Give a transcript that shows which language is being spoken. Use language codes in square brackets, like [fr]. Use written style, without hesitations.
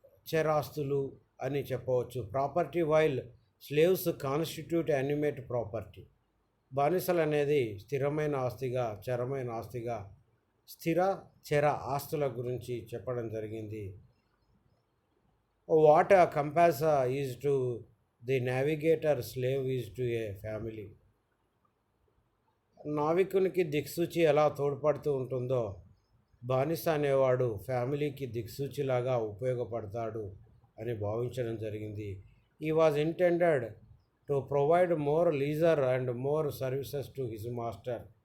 [te] చరాస్తులు అని చెప్పవచ్చు. [en] Property while slaves constitute animate property. [te] బానిసలు అనేది స్థిరమైన ఆస్తిగా, చరమైన ఆస్తిగా, స్థిర చర ఆస్తుల గురించి చెప్పడం జరిగింది. [en] What a compass is to the navigator, slave is to a family. [te] నావికునికి దిక్సూచి ఎలా తోడ్పడుతూ ఉంటుందో బానిస అనేవాడు ఫ్యామిలీకి దిక్సూచిలాగా ఉపయోగపడతాడు అని భావించడం జరిగింది. [en] He was intended to provide more leisure and more services to his master.